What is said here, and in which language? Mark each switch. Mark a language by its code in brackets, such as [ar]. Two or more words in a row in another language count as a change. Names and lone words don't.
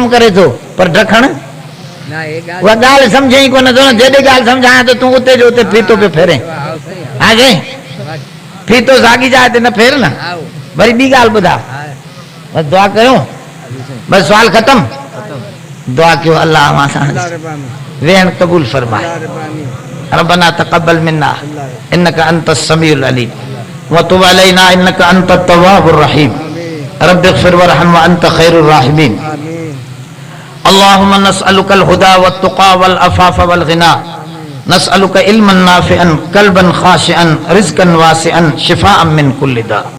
[sd] करे थो पर ड्रखण उहा ॻाल्हि सम्झे ई कोन थो न जॾहिं ॻाल्हि सम्झायां त तूं उते जो उते फीतो पियो फेरे हा जे फीतो साॻी जाइ ते न फेर न वरी ॿी ॻाल्हि ॿुधा बस दुआ कयूं बस सवाल ख़तम दुआ कयो अल्लाह अवां सां वेहण क़बूल फरमाए [ar] ربنا تقبل منا إنك أنت السميع العليم وتب علينا إنك أنت التواب الرحيم رب اغفر وارحم وأنت خير الراحمين اللهم نسألك الهدى والتقى والعفاف والغنى نسألك علما نافعا قلبا خاشعا رزقا واسعا شفاء من كل داء